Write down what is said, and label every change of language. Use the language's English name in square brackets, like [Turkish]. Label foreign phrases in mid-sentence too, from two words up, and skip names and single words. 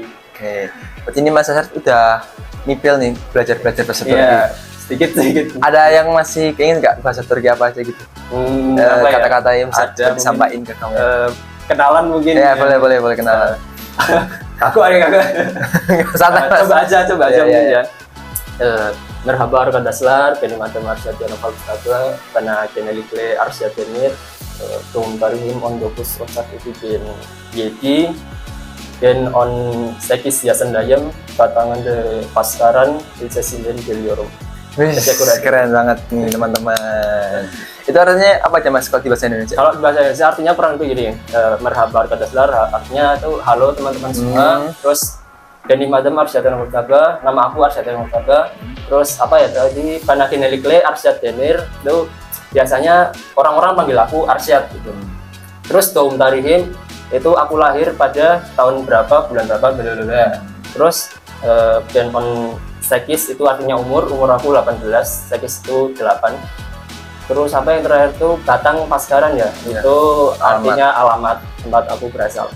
[Indonesian] Oke, berarti ini Mas Arsyad udah nipil nih belajar bahasa Turki. Iya, sedikit. Ada yang masih keinget nggak bahasa Turki apa aja gitu? Kata-kata yang bisa disampaikan ke kamu. Kenalan mungkin. Ya, boleh kenalan. Aku agak coba aja mungkin ya. [Turkish] Merhaba arkadaşlar, benim adım Arsyad Yanofal Mustafa, bana genellikle Arsyad denir. Doğum tarihim 19 Ocak 2007 dan 18 yaşındayım. Batangan de pasaran ilçesinden geliyorum. [Indonesian] Keren banget nih teman-teman. Itu artinya apa aja Mas kalau di bahasa Indonesia? Kalau di bahasa Indonesia artinya kurang lebih gini, [Turkish] merhaba arkadaşlar, [Indonesian] artinya itu halo teman-teman semua. [Turkish] Terus benim adım Arsyad Yanofal, [Indonesian] nama aku Arsyad Yanofal. Terus apa ya tadi, [Turkish] bana genellikle Arsyad denir, [Indonesian] itu biasanya orang-orang panggil aku Arsyad gitu. Terus [Turkish] doğum tarihim [Indonesian] itu aku lahir pada tahun berapa, bulan berapa, blablabla. Terus dan [Turkish] on sekis [Indonesian] itu artinya umur aku 18, sekis itu 8. Terus apa yang terakhir itu Batang Paskaran ya, itu artinya alamat tempat aku berasal.